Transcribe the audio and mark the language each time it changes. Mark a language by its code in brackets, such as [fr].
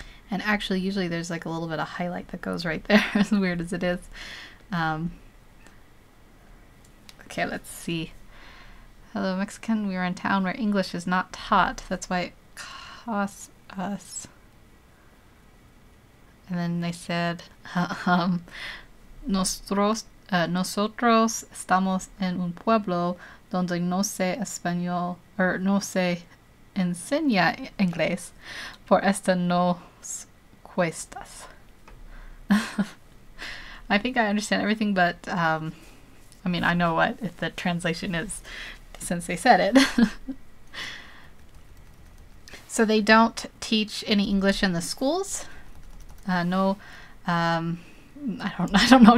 [en] And actually, usually there's like a little bit of highlight that goes right there, as weird as it is. Okay, let's see. Hello, Mexican. We are in town where English is not taught. That's why it costs us And then they said, [es] nosotros estamos en un pueblo donde no se español, or no se enseña inglés, por esto nos cuestas. [en] I think I understand everything, but I mean, I know what the translation is since they said it. So they don't teach any English in the schools. No, I don't know.